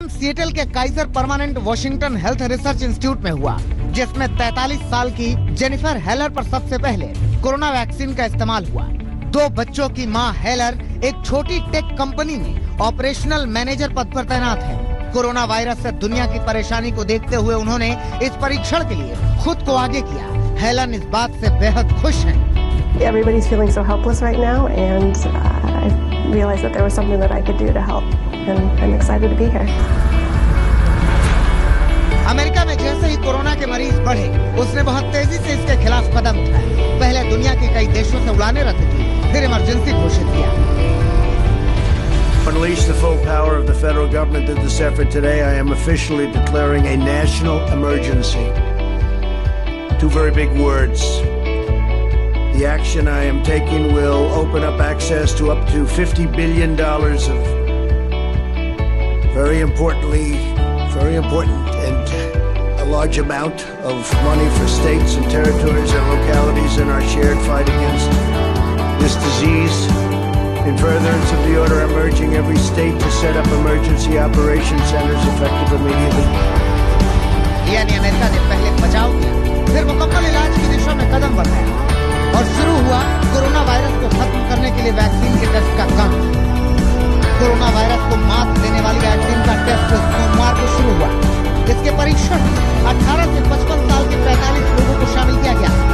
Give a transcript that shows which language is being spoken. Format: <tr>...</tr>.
<hi>Seattle के Kaizer permanent Washington health research institute में हुआ, जिसमें 43 साल की जेनिफर हेलर पर सबसे पहले कोरोना वैक्सीन का इस्तेमाल हुआ। 2 बच्चों की मां हेलर एक छोटी टेक कंपनी में ऑपरेशनल मैनेजर पद पर तैनात है। कोरोना वायरस से दुनिया की परेशानी को देखते हुए उन्होंने इस परीक्षण के लिए खुद को आगे किया। हेलन इस बात से बेहद खुश हैं।</hi> <en>Everybody's feeling so helpless right now, and I realized that there was something that I could do to help, and I'm excited to be here.</en> <hi>America में जैसे ही कोरोना के मरीज बढ़े, उसने बहुत तेजी से इसके खिलाफ कदम उठाए। पहले दुनिया के कई देशों से उड़ानें रद्द की, फिर इमरजेंसी घोषित किया।</hi> <en>Unleash the full power of the federal government in this effort today. I am officially declaring a national emergency. 2 very big words. The action I am taking will open up access to up to $50 billion of very important and a large amount of money for states and territories and localities in our shared fight against this disease. In furtherance of the order, I'm urging every state to set up emergency operation centers effective immediately.</en> <hi>यानी America ने पहले बचाव किया, फिर मुकम्मल इलाज की दिशा में कदम बढ़ाया और शुरू हुआ कोरोना वायरस को खत्म करने के लिए वैक्सीन के टेस्ट का काम। कोरोना वायरस को मात देने वाली वैक्सीन का टेस्ट सोमवार को शुरू हुआ। इसके परीक्षण में 18 से 55 साल के 45 लोगों को शामिल किया गया।</hi>